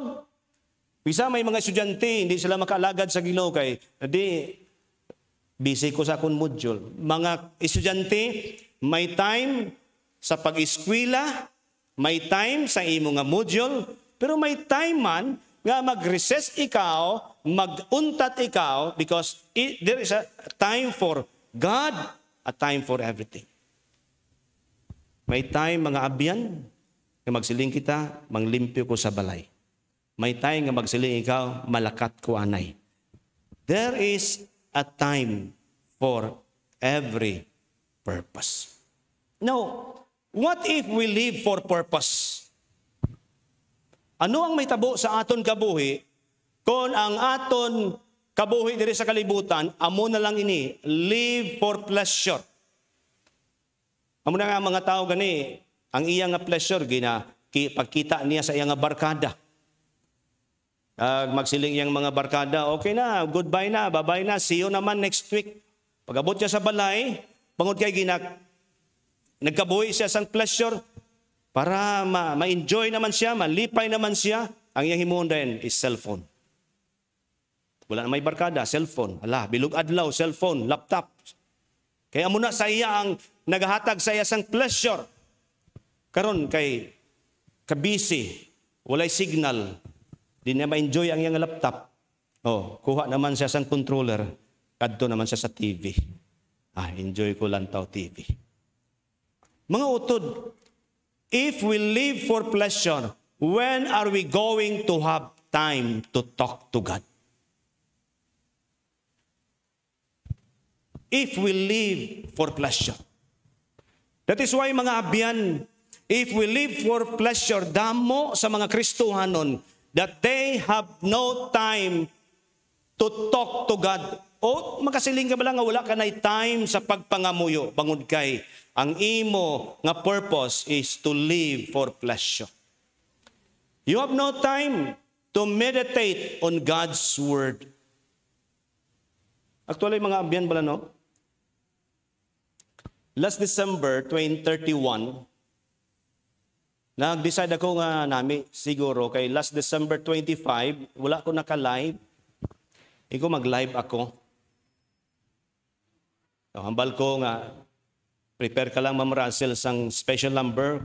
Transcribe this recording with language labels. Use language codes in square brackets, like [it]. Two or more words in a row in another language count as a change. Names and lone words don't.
[hil] Bisa may mga estudyante hindi sila makaalagad sa Ginoo kay di busy ko sa akong module. Mga estudyante may time sa pag-eskwela, may time sa imo nga module, pero may time man nga mag-recess ikaw, mag-untat ikaw [en] because there is a time for God, a time for everything. [hil] May time mga abyan nga magsiling kita, manglimpyo ko sa balay. May time nga magsiling ikaw, malakat ko anay. [en] There is a time for every purpose. Now, what if we live for purpose? [hil] Ano ang may tabo sa aton kabuhi kung ang aton kabuhi diri sa kalibutan, amo na lang ini, [en] live for pleasure. [hil] Amo na nga mga tao gani, ang iya nga pleasure, pagkita niya sa iya nga barkada. Magsiling iyang mga barkada, okay na, goodbye na, [en] bye-bye na, see you naman next week. [hil] Pag-abot niya sa balay, pangod kay nagkabuhi siya sa pleasure, para ma-enjoy naman siya, malipay naman siya, ang iyang himuon din is cellphone. Wala na may barkada, cellphone. Ala, bilog adlaw, cellphone, laptop. Kaya muna sa iya ang naghahatag sa iya sang pleasure. Karon kay kabisi, walay signal, di na ma-enjoy ang iyang laptop. Kuha naman siya sang controller, kadto naman siya sa TV. Enjoy ko lang taw TV. Mga utod, [en] if we live for pleasure, when are we going to have time to talk to God? If we live for pleasure. That is why [hil] mga abyan, [en] if we live for pleasure, [hil] damo sa mga Kristohanon, [en] that they have no time to talk to God. [hil] O makasiling ka ba lang nga wala ka na time sa pagpangamuyo, bangod kay ang imo nga purpose is [en] to live for pleasure. You have no time to meditate on God's Word. Actually, [hil] mga abyan bala, no? [en] Last December [hil] 2031, nag-decide ako nga nami, siguro, kay [en] last December [hil] 25, wala ko naka-live. Iko mag-live ako. Hambal ko nga, prepare ka lang, Ma'am Russell, sang special number.